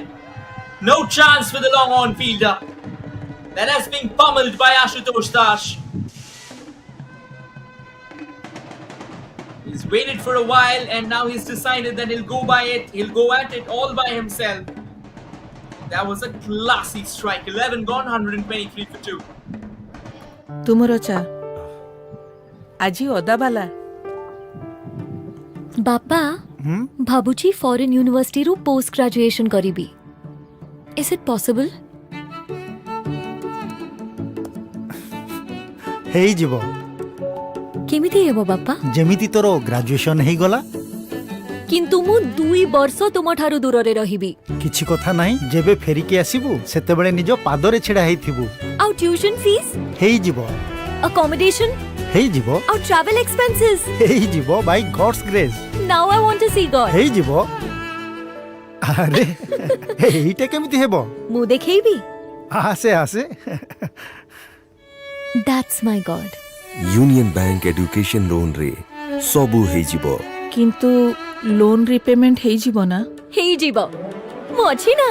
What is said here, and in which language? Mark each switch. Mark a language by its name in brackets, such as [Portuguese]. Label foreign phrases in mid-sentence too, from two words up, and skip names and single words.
[English] No chance for the long on fielder. That has been pummeled by Ashutosh Das. He's waited for a while and now he's decided that he'll go by it. He'll go at it all by himself. That was a classy strike. 11 gone, 123 for 2. [Odia] ତୁମର ଚା ଆଜି ଅଦାବାଲା ବାପା ଭାବୁଛି ଫରେନ୍ ୟୁନିଭର୍ସିଟିରୁ [English] post graduation [Odia] କରିବି [English] is it possible [Odia] ହେଇଯିବ କେମିତି ହେବ ବାପା ଯେମିତି ତୋର ଗ୍ରାଜୁଏସନ ହେଇଗଲା କିନ୍ତୁ ମୁଁ 2 ବର୍ଷ ତୁମଠାରୁ ଦୂରରେ ରହିବି କିଛି କଥା ନାହିଁ ଯେବେ ଫେରିକି ଆସିବୁ ସେତେବେଳେ ନିଜ ପାଦରେ ଛିଡ଼ା ହେଇଥିବୁ ଆଉ [English] tuition fees [Odia] ହେଇଯିବ [English] accommodation [Odia] ହେଇଯିବ [English] ଆଉ travel expenses [Odia] ହେଇଯିବ [English] by God's grace now I want to see God [Odia] ହେଇଯିବ ଆରେ ଏଇଟା କେମିତି ହେବ ମୁଁ ଦେଖେଇବି ଆସେ ଆସେ [English] that's my God [Odia] यूनियन बैंक [English] education loan [Odia] ରେ ସବୁ ହେଇଯିବ କିନ୍ତୁ [English] loan repayment [Odia] ହେଇଯିବ ନା ହେଇଯିବ ମୁଁ ଅଛି ନା